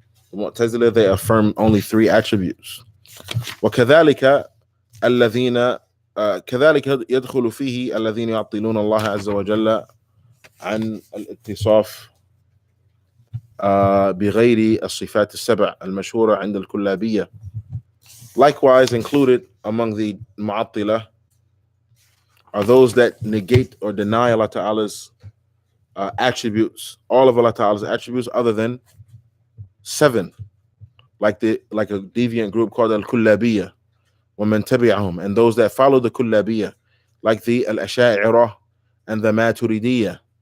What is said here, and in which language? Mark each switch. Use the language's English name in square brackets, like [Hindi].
[English] The Mu'tazila, they affirm only three attributes. [Arabic] وكذلك الذين كذلك يدخل فيه الذين يعطلون الله عز وجل عن الاتصاف بغير الصفات السبع المشهورة عند الكلابية. [English] Likewise, included among the Mu'attila are those that negate or deny Allah Ta'ala's attributes, all of Allah Ta'ala's attributes other than 7, like a deviant group called Al-Kullabiyya, [Arabic] وَمَنْ تَبِعَهُمْ, [English] and those that follow the Kullabiyya, like the Al-Asha'ira and the Maturidiyya.